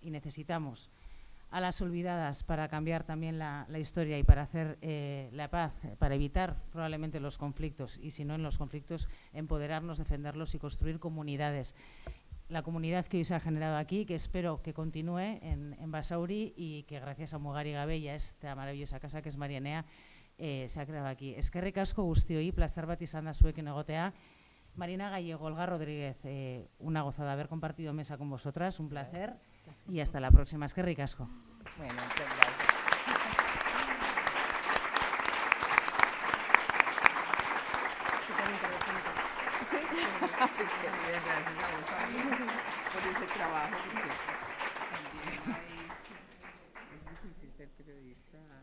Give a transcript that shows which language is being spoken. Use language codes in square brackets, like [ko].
[es] Y necesitamos a las olvidadas para cambiar también la historia y para hacer la paz, para evitar probablemente los conflictos y si no en los conflictos empoderarnos, defenderlos y construir comunidades. La comunidad que hoy se ha generado aquí, que espero que continúe en Basauri y que gracias a Mugari Gabe y a esta maravillosa casa que es Marianea se ha creado aquí. [eu] Eskerrik asko guztioi, placer bat izan da zuekin egotea. [es] Marina Gallego, Olga Rodríguez, una gozada haber compartido mesa con vosotras, un placer y hasta la próxima. [eu] Eskerrik asko. [es] Bueno, muchas gracias. Sí, gracias a vos también por ese trabajo, porque también es difícil ser periodista.